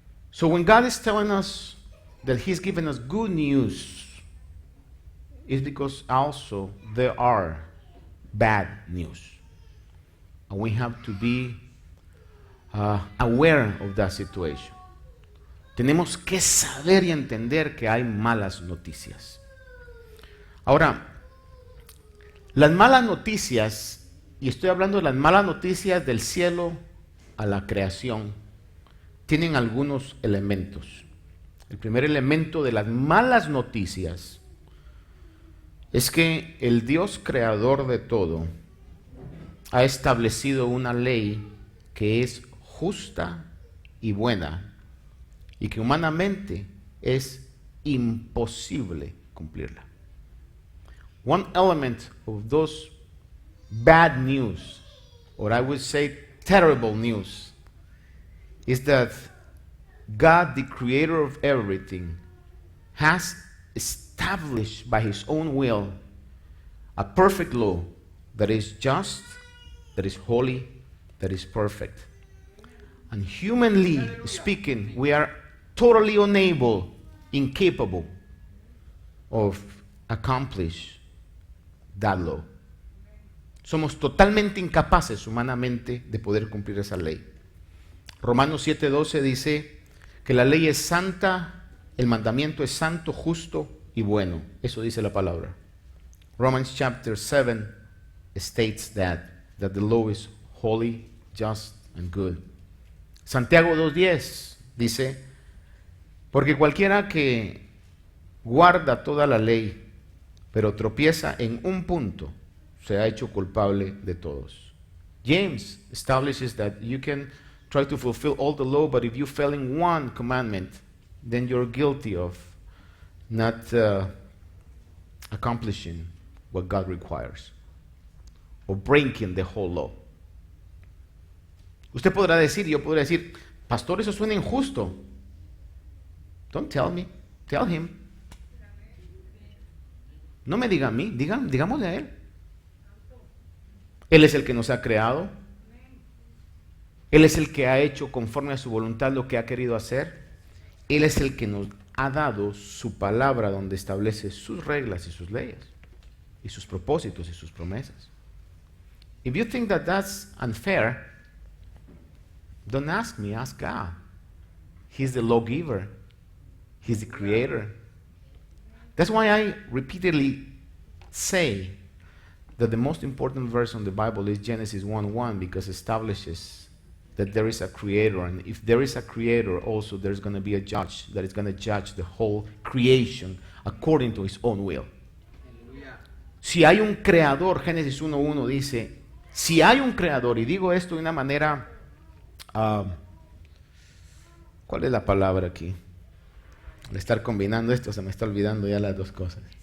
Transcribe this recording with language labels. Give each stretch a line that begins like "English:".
English: So when God is telling us that He's given us good news, it's because also there are bad news. And we have to be aware of that situation.
Spanish: Tenemos que saber y entender que hay malas noticias. Ahora, las malas noticias, y estoy hablando de las malas noticias del cielo a la creación, tienen algunos elementos. El primer elemento de las malas noticias es que el Dios creador de todo ha establecido una ley que es justa y buena y que humanamente es imposible cumplirla.
English: One element of those bad news, or I would say terrible news, is that God, the creator of everything, has established by His own will a perfect law that is just, that is holy, that is perfect. And humanly speaking, we are totally unable, incapable of accomplish that law.
Spanish: Somos totalmente incapaces humanamente de poder cumplir esa ley. Romanos 7:12 dice que la ley es santa, el mandamiento es santo, justo y bueno. Eso dice la palabra.
English: Romans chapter 7 states that the law is holy, just and good.
Spanish: Santiago 2:10 dice, porque cualquiera que guarda toda la ley, pero tropieza en un punto, se ha hecho culpable de todos.
English: James establishes that you can try to fulfill all the law, but if you fail in one commandment, then you're guilty of not accomplishing what God requires, or breaking the whole law.
Spanish: Usted podrá decir, yo podré decir, pastor, eso suena injusto.
English: Don't tell me, tell him.
Spanish: No me diga a mí, digámosle a él. Él es el que nos ha creado. Él es el que ha hecho conforme a su voluntad lo que ha querido hacer. Él es el que nos ha dado su palabra donde establece sus reglas y sus leyes, y sus propósitos y sus promesas.
English: If you think that that's unfair, don't ask me, ask God. He's the lawgiver. He's the creator. That's why I repeatedly say that the most important verse in the Bible is Genesis 1:1, because it establishes that there is a creator, and if there is a creator, also there's going to be a judge that is going to judge the whole creation according to his own will.
Spanish: Si hay un creador, Génesis 1:1 dice, si hay un creador, y digo esto de una manera, ¿cuál es la palabra aquí? Al estar combinando esto se me está olvidando ya las dos cosas.